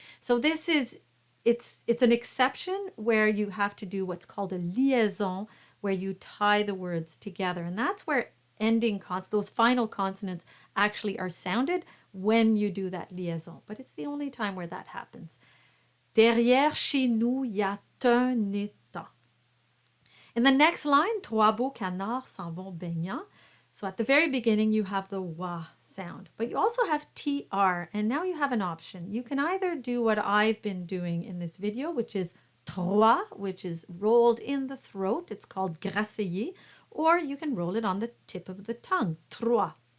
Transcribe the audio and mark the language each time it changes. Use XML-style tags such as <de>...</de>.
<en>So this is, it's an exception where you have to do what's called a liaison, where you tie the words together. And that's where ending those final consonants actually are sounded when you do that liaison. But it's the only time where that happens.</en> <fr>Derrière chez nous y a un étang.</fr> <en>In the next line,</en> <fr>trois beaux canards s'en vont baignant.</fr> <en>So at the very beginning, you have the wa sound, but you also have tr, and now you have an option. You can either do what I've been doing in this video, which is trois, which is rolled in the throat. It's called grassiller, or you can roll it on the tip of the tongue, trois.</en>